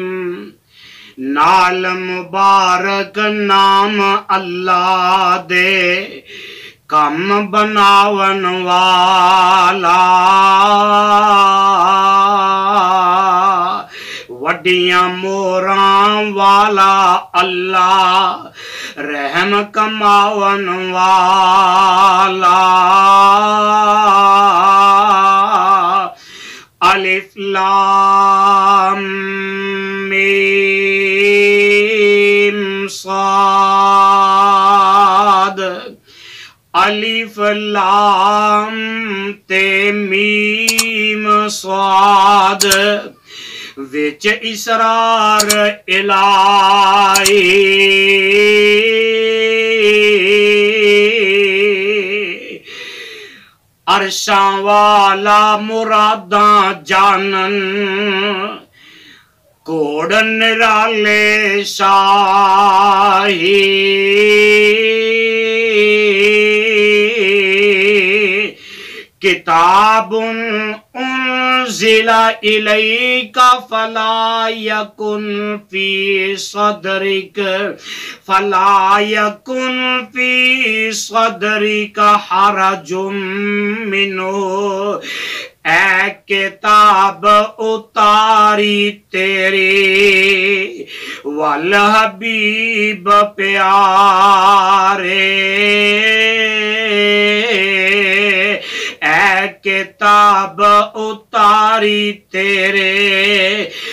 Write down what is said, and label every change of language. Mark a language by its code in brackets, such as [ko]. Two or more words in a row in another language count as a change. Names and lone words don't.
[pa] نال مبارک نام اللہ دے، کم بناون والا، وڈیاں موراں والا اللہ، رحم کماون والا۔ [ar] الف لام میم صاد، [pa] الف لام تے میم صاد، وچ اسرار الہی، عرشاں والا مراداں جانن، کوڑ نرالے شاہی، [ar] کتاب انزل الیک فلا یکن فی صدرک حرج منہ، [pa] اے کتاب اتاری تیری والحبیب پیارے، اے کتاب اتاری تیرے